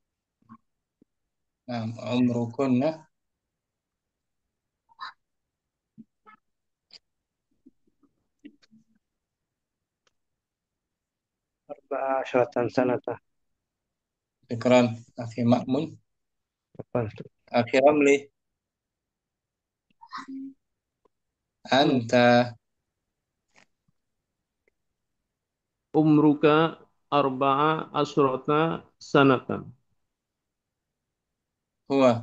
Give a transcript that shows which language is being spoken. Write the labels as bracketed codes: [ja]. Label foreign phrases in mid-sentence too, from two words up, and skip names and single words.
[ar] Umrukunna. 14 سنة. شكرا أخي مأمون. [id] Apa? [ar] Akhi Ramli. Anta. عمرك أربعة عشرة سنة. Huwa.